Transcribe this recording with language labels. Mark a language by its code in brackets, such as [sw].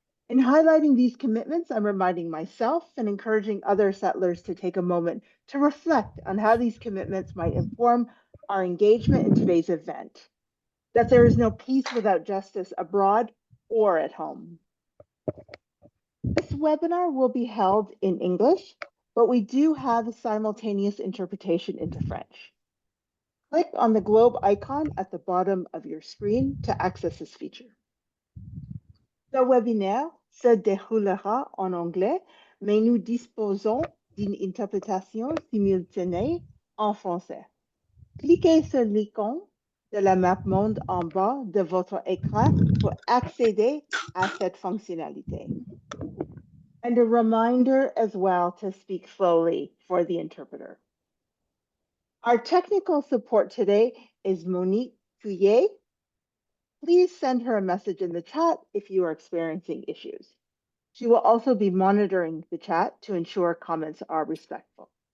[en] In highlighting these commitments, I'm reminding myself and encouraging other settlers to take a moment to reflect on how these commitments might inform our engagement in today's event, that there is no peace without justice abroad or at home. This webinar will be held in English, but we do have simultaneous interpretation into French. Click on the globe icon at the bottom of your screen to access this feature. [fr] Ce webinaire se déroulera en anglais, mais nous disposons d'une interprétation simultanée en français. Cliquez sur l'icône de la map monde en bas de votre écran pour accéder à cette fonctionnalité. [en] And a reminder as well to speak slowly for the interpreter. Our technical support today is Monique Couillet. Please send her a message in the chat if you are experiencing issues. She will also be monitoring the chat to ensure comments are respectful.